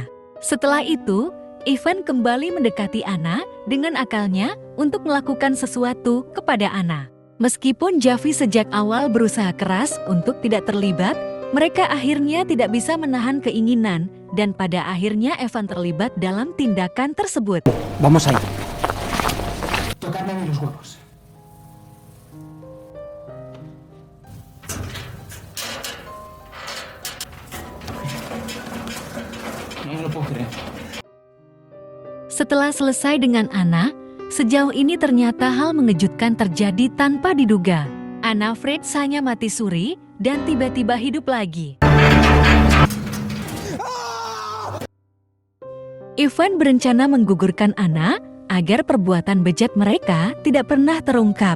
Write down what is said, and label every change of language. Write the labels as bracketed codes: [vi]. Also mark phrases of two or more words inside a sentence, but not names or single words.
[id] Setelah itu, Ivan kembali mendekati Anna dengan akalnya untuk melakukan sesuatu kepada Anna. Meskipun Jeffy sejak awal berusaha keras untuk tidak terlibat, mereka akhirnya tidak bisa menahan keinginan dan pada akhirnya Evan terlibat dalam tindakan tersebut. [es] Vamos ahí. Tocarme los huevos. No me lo puedo creer. [id] Setelah selesai dengan Anna, sejauh ini ternyata hal mengejutkan terjadi tanpa diduga. Anna Fried hanya mati suri dan tiba-tiba hidup lagi. Ivan berencana menggugurkan Anna agar perbuatan bejat mereka tidak pernah terungkap.